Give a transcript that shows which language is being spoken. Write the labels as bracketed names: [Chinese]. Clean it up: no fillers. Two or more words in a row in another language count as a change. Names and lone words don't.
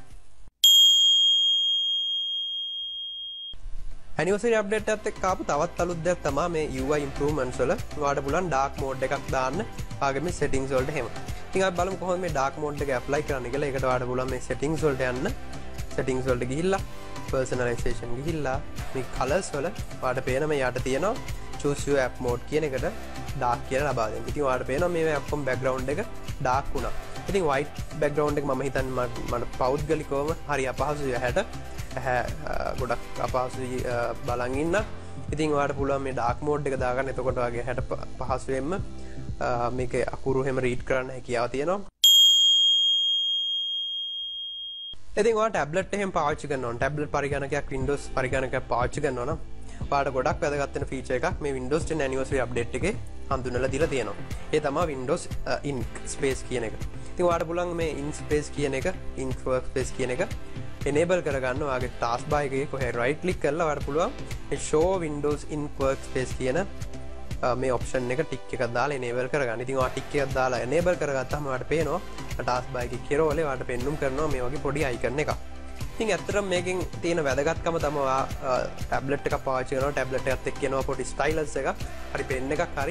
[English] anniversary update [Sinhala] එකත් එක්ක ආපු තවත් අලුත් දෙයක් තමයි මේ [English] UI improvements [Sinhala] වල ඔයාලට පුළුවන් [English] dark mode [Sinhala] එකක් දාන්න. ආගේ මේ settings වලට එහෙම. ඉතින් අපි බලමු කොහොමද මේ [English] dark mode [Sinhala] එක apply කරන්න කියලා. ඒකට ඔයාලට පුළුවන් මේ settings වලට යන්න. settings වලට ගිහිල්ලා personalization ගිහිල්ලා මේ colors වල ඔයාලට පේන මේ යට තියෙනවා [English] choose your app mode [Sinhala] කියන එකට dark කියලා ලබා දෙන්න. ඉතින් ඔයාලට පේනවා මේ ඔක්කොම background එක dark වුණා. ඉතින් [English] white background [Sinhala] එක මම හිතන්නේ මට පෞද්ගලිකවම හරි අපහසුයි ඇහැට. ගොඩක් අපහසුයි බලන් ඉන්න. ඉතින් ඔයාලට පුළුවන් මේ [English] dark mode [Sinhala] එක දාගන්න. එතකොට ඔයාගේ ඇහැට පහසුවෙන්ම මේක අකුරු හැම read කරන්න හැකියාව තියෙනවා. ඉතින් ඔයාලා ටැබ්ලට් එකෙන් පාවිච්චි කරනවා නම් ටැබ්ලට් පරිගණකයක් Windows පරිගණකයක් පාවිච්චි කරනවා නම් ඔයාලට ගොඩක් වැදගත් වෙන ෆීචර් එකක් මේ Windows 10 [English] anniversary update [Sinhala] එකේ හඳුන්වලා දීලා තියෙනවා. ඒ තමයි Windows ink space කියන එක. ඉතින් ඔයාලට පුළුවන් මේ ink space කියන එක, ink workspace කියන එක enable කරගන්න ඔයාගේ [English] task bar [Sinhala] එකේ කොහේ [English] right click [Sinhala] කරලා ඔයාලට පුළුවන් මේ [English] show Windows ink workspace [Sinhala] කියන මේ option එක tick එකක් දාලා enable කරගන්න. ඉතින් ඔයා tick එකක් දාලා enable කරගත්තාම ඔයාලට පේනවා [English] task bar [Sinhala] එකේ කෙරවලේ ඔයාලට පෙන්눔 කරනවා මේ වගේ පොඩි icon එකක්. ඉතින් ඇත්තටම මේකෙන් තියෙන වැදගත්කම තමයි ඔයා ටැබ්ලට් එකක් පාවිච්චි කරනවා. ටැබ්ලට් එකත් එක්ක එනවා පොඩි stylus එකක්. හරි pen එකක් හරි.